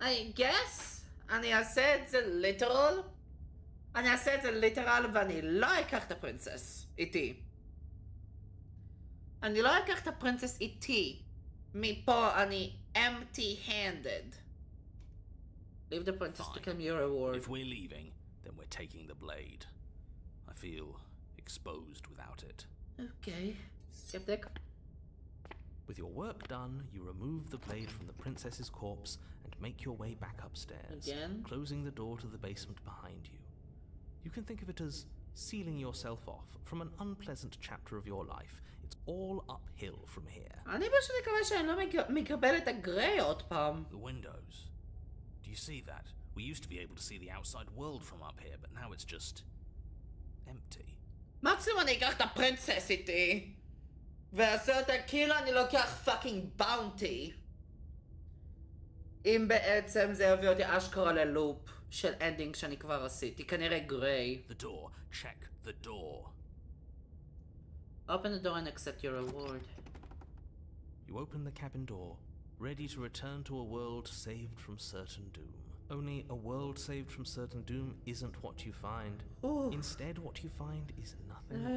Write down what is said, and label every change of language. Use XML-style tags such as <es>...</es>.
<en>I guess</en> <he>אני אעשה את זה ליטרל. אני אעשה את זה ליטרל ואני לא אקח את הפרינסס איתי. אני לא אקח את הפרינסס איתי. מפה אני empty-handed.</he> <en>Leave the princess to claim your reward. If we're leaving, then we're taking the blade. I feel exposed without it. Okay. Skeptic. With your work done, you remove the blade from the princess's corpse and make your way back upstairs, Again? closing the door to the basement behind you. You can think of it as sealing yourself off from an unpleasant chapter of your life. It's all uphill from here.</en> <he>אני פשוט מקווה שאני לא מקבל את הגריי עוד פעם.</he> <en>The windows. Do you see that? We used to be able to see the outside world from up here, but now it's just empty.</en> <he>מקסימום אני אקח את הפרינסס איתי. ועשה אותה כאילו אני לוקח פאקינג באונטי. אם בעצם זה יביא אותי אשכרה ללופ של אנדינג שאני כבר עשיתי. כנראה גריי.</he> <en>The door. Check the door. Open the door and accept your reward. You open the cabin door, ready to return to a world saved from certain doom. Only a world saved from certain doom isn't what you find. Ooh. Instead, what you find is nothing.</en>